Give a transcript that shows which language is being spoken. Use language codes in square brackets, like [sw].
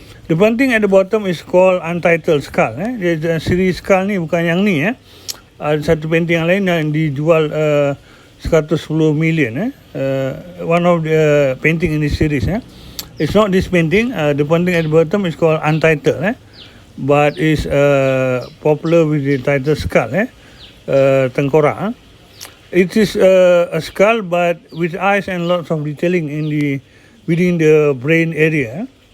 [en] The painting at the bottom is called Untitled Skull. [ms] Dia siri skull ni bukan yang ni. Ada satu painting yang lain yang dijual 110 million. [en] One of the painting in this series. It's not this painting. The painting at the bottom is called Untitled, but is popular with the title Skull, tengkorak. It is a skull, but with eyes and lots of detailing within the brain area.